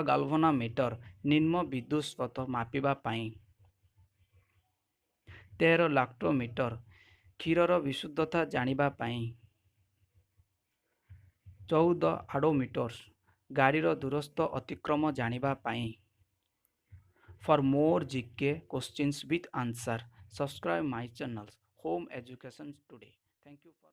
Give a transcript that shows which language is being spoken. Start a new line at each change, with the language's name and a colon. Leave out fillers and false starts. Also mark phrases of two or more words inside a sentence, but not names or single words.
Odia: ଗାଲଭାନୋମିଟର ନିମ୍ନ ବିଦ୍ୟୁତ୍ ସ୍ରୋତ ମାପିବା ପାଇଁ। 13. ଲାକ୍ଟୋମିଟର କ୍ଷୀରର ବିଶୁଦ୍ଧତା ଜାଣିବା ପାଇଁ। 14. ଓଡୋମିଟର ଗାଡ଼ିର ଦୂରସ୍ଥ ଅତିକ୍ରମ ଜାଣିବା ପାଇଁ।
English: For more GK questions with answer, subscribe my channel Home Education Today. Thank you for